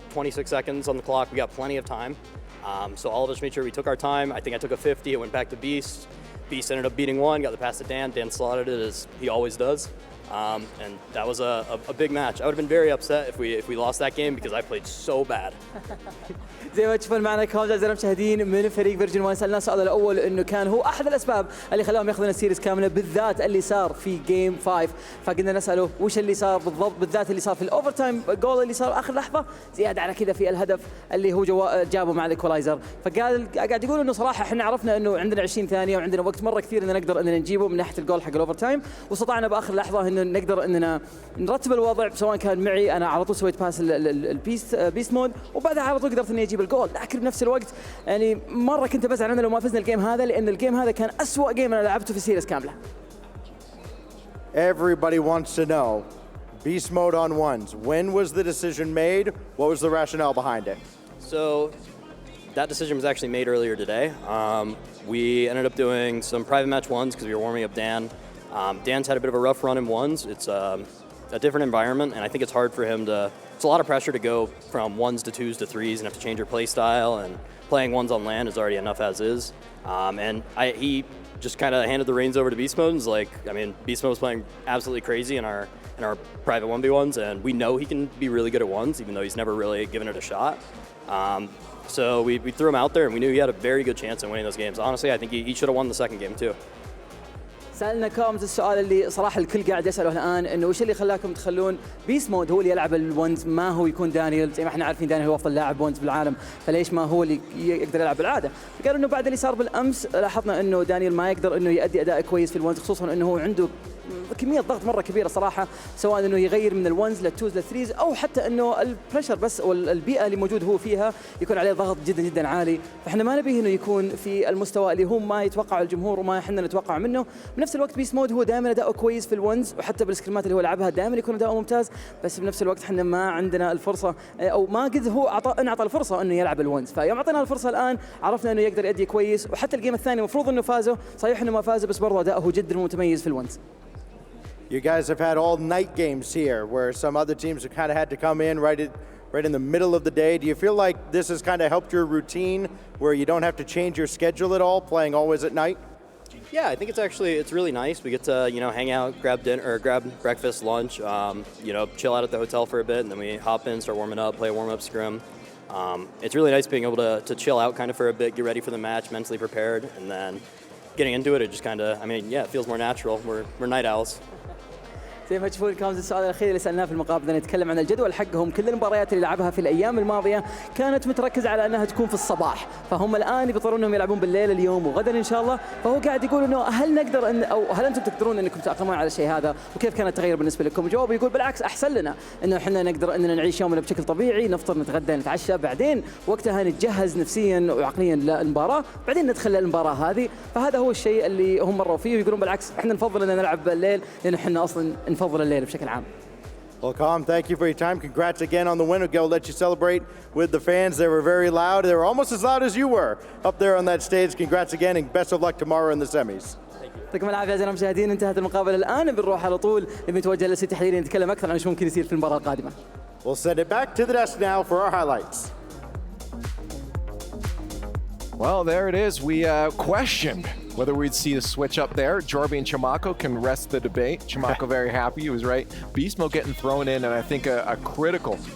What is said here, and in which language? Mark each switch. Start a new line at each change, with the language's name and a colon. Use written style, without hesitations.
English: 26 seconds on the clock. We got plenty of time. So all of us made sure we took our time. I think I took a 50. It went back to Beast. Beast ended up beating 1. Got the pass to Dan. Dan slotted it as he always does. And that was a big match. I would have been very upset if we lost that game because I played so bad.
Arabic: زي ما تشوفون معنا كرام اعزائي المشاهدين من فريق فيرجن 1. سالنا السؤال الاول انه كان هو احد الاسباب اللي خلاهم ياخذون السيريز كامله بالذات اللي صار في جيم 5. فقلنا نساله وش اللي صار بالضبط بالذات اللي صار في الاوفر تايم جول اللي صار اخر لحظه زياده على كذا في الهدف اللي هو جابه مع الايكولايزر. فقال قاعد يقول انه صراحه احنا عرفنا انه عندنا 20 ثانيه وعندنا وقت مره كثير ان نقدر اننا نجيبه من ناحيه الجول حق الاوفر تايم واستطعنا باخر لحظه انه نقدر اننا نرتب الوضع سواء كان معي انا على طول سويت باس البيست مود وبعدها على طول قدرت اني اجيب الجول. لكن بنفس الوقت يعني مره كنت بزعل انه لو ما فزنا الجيم هذا لان الجيم هذا كان اسوأ جيم انا لعبته في السيريز كامله.
English: Everybody wants to know, beast mode on ones. When was the decision made? What was the rationale behind it? So that decision was actually made earlier today. We ended up doing some private match ones because we were warming up Dan. Dan's had a bit of a rough run in ones. It's a different environment, and I think it's hard for him to. It's a lot of pressure to go from 1s to 2s to 3s and have to change your play style. And playing 1s on LAN is already enough as is. He just kind of handed the reins over to Beast Mode. And was like, I mean, Beast Mode was playing absolutely crazy in our private 1v1s, and we know he can be really good at 1s, even though he's never really given it a shot. So we threw him out there, and we knew he had a very good chance in winning those games. Honestly, I think he should have won the second game too.
Arabic: سألنا كومز السؤال اللي صراحة الكل قاعد يسأله الآن إنه وش اللي خلاكم تخلون بيست مود هو اللي يلعب الونز ما هو يكون دانيال زي ما احنا عارفين دانيال هو أفضل لاعب ونز بالعالم فليش ما هو اللي يقدر يلعب بالعادة. قالوا إنه بعد اللي صار بالأمس لاحظنا إنه دانيال ما يقدر إنه يؤدي أداء كويس في الونز خصوصا إنه هو عنده كمية ضغط مرة كبيرة صراحة سواء إنه يغير من الونز للتوز للثريز أو حتى إنه البريشر بس والبيئة اللي موجود هو فيها يكون عليه ضغط جدا جدا عالي. فإحنا ما نبيه إنه يكون في المستوى اللي هو ما يتوقع الجمهور وما إحنا نتوقع منه. بنفس الوقت بيست مود هو دائما أداؤه كويس في الونز وحتى بالسكريمات اللي هو لعبها دائما يكون أداؤه ممتاز بس بنفس الوقت إحنا ما عندنا الفرصة أو ما قد هو انعطى الفرصة إنه يلعب الونز. فيوم أعطينا الفرصة الآن عرفنا إنه يقدر يؤدي كويس وحتى الجيم الثاني مفروض إنه فازوا صحيح إنه ما فاز بس برضه أداؤه جدا متميز في الونز.
English: You guys have had all night games here where some other teams have kind of had to come in right in the middle of the day. Do you feel like this has kind of helped your routine where you don't have to change your schedule at all, playing always at night? Yeah, I think it's really nice. We get to, hang out, grab dinner or grab breakfast, lunch, chill out at the hotel for a bit, and then we hop in, start warming up, play a warm-up scrim. It's really nice being able to chill out kind of for a bit, get ready for the match, mentally prepared, and then getting into it just kind of, it feels more natural. We're night owls.
Arabic: زي ما تشوفون كان السؤال الأخير اللي سألناه في المقابلة نتكلم عن الجدول حقهم. كل المباريات اللي لعبها في الأيام الماضية كانت متركزة على أنها تكون في الصباح فهم الآن يضطرون أنهم يلعبون بالليل اليوم وغدا إن شاء الله. فهو قاعد يقول إنه هل نقدر أو هل أنتم تقدرون أنكم تتأقلمون على الشيء هذا وكيف كان التغيير بالنسبة لكم؟ جواب يقول بالعكس أحسن لنا إنه إحنا نقدر أننا نعيش يومنا بشكل طبيعي نفطر نتغدى نتعشى بعدين وقتها نتجهز نفسيا وعقليا للمباراة بعدين ندخل المباراة هذه. فهذا هو الشيء اللي هم مروا فيه ويقولون بالعكس إحنا نفضل أن نلعب بالليل لأن إحنا أصلا نفضل الليل بشكل عام.
English: Well, Calm, thank you for your time. Congrats again on the win. We'll let you celebrate with the fans. They were very loud. They were almost as loud as you were up there on that stage. Congrats again and best of luck tomorrow in the semis.
Arabic: يعطيكم العافية أعزائي المشاهدين. انتهت المقابلة الآن بنروح على طول نتوجه للسي تحليلي نتكلم أكثر عن شو ممكن يصير في المباراة القادمة.
English: We'll send it back to the desk now for our highlights. Well, there it is. We questioned whether we'd see a switch up there. Jorby and Chimako can rest the debate. Chimako very happy. He was right. Beast Mode getting thrown in, and I think a critical